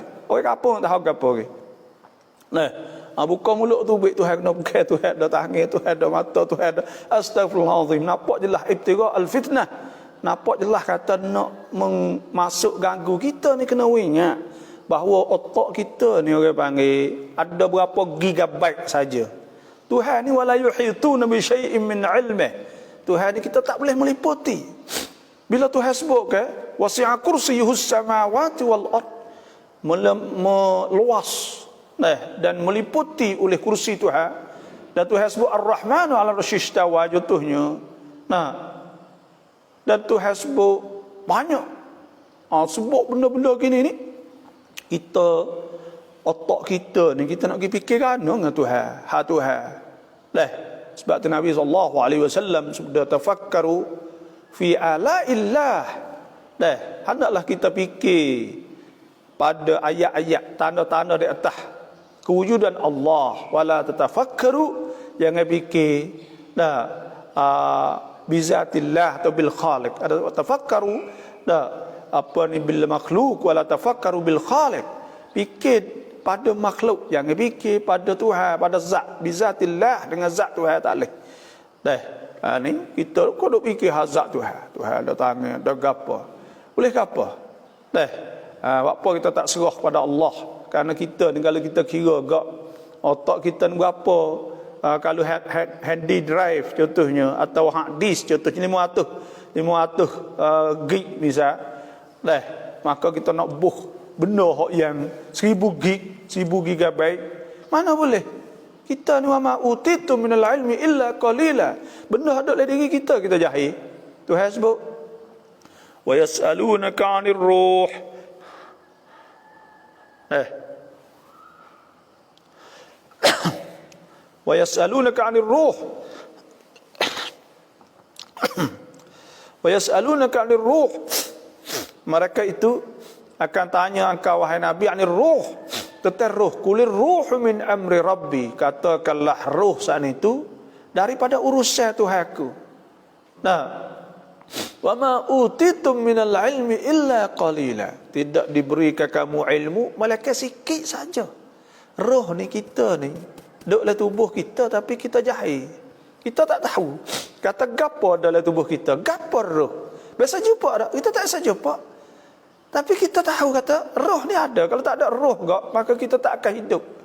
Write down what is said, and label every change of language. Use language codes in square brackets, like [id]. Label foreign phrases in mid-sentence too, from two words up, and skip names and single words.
[ms] Orang apa tak tahu apa orang. Buka mulut tu baik Tuhan kena buka, Tuhan ada tangan, Tuhan ada mata, Tuhan ada. Astaghfirullahalazim. Nampak jelas [ar] ابتغاء الفتنة. [ms] Nampak jelas kata nak masuk ganggu kita ni. Kena ingat bahawa otak kita ni orang panggil ada berapa gigabyte saja. Tuhan ni [ar] ولا يحيطون بشيء من علمه. [ms] Tuhan ni kita tak boleh meliputi. Bila Tuhan sebut ke [ar] وسع كرسيه السماوات والأرض, [ms] meluas dan meliputi oleh kursi Tuhan. Dan Tuhan sebut [ar] الرحمن على العرش استوى, [ms] contohnya. Dan Tuhan sebut banyak. Sebut benda-benda gini ni, kita otak kita ni kita nak pergi fikirkan dengan Tuhan, Tuhan. Sebab tu Nabi SAW sudah [ar] تفكروا في آلاء الله. [ms] Hendaklah kita fikir pada ayat-ayat, tanda-tanda di atas kewujudan Allah. [ar] ولا تتفكروا, [ms] jangan fikir bizatillah atau [ar] بالخالق. [ms] Ada tafakkaru apa ni [ar] بالمخلوق, ولا تفكروا بالخالق. [ms] Fikir pada makhluk, jangan fikir pada Tuhan, pada zat. Bizatillah, dengan zat Tuhan tak boleh. Ni kita kau duk fikir zat Tuhan. Tuhan ada tangan, ada gapo. Boleh gapo? Apa kita tak serah pada Allah? Kerana kita ni kalau kita kira gak otak kita ni berapa, kalau handy drive contohnya, atau [en] hard disk [ms] contohnya 500 gig misal, maka kita nak benda hak yang 1000 gigabyte. Mana boleh? Kita ni [ar] وما أوتيتم من العلم إلا قليلا. [ms] Benda ada dalam diri kita jahil. Tuhan sebut [ar] ويسألونك عن الروح. ويسألونك عن الروح. ويسألونك عن الروح. [ms] Mereka itu akan tanya engkau wahai Nabi [ar] عن الروح, [ms] tentang ruh. [ar] قل الروح من أمر ربي. [ms] Katakanlah ruh saat itu daripada urusan Tuhanku. Nah, [ar] وما أوتيتم من العلم إلا قليلا. [ms] Tidak diberikan kamu ilmu malaikat sikit saja. Roh ni kita ni duduk dalam tubuh kita tapi kita jahil. Kita tak tahu. Kata gapo dalam tubuh kita? Gapo roh? Biasa jumpa tak? Kita tak biasa jumpa. Tapi kita tahu kata roh ni ada. Kalau tak ada roh enggak, maka kita tak akan hidup.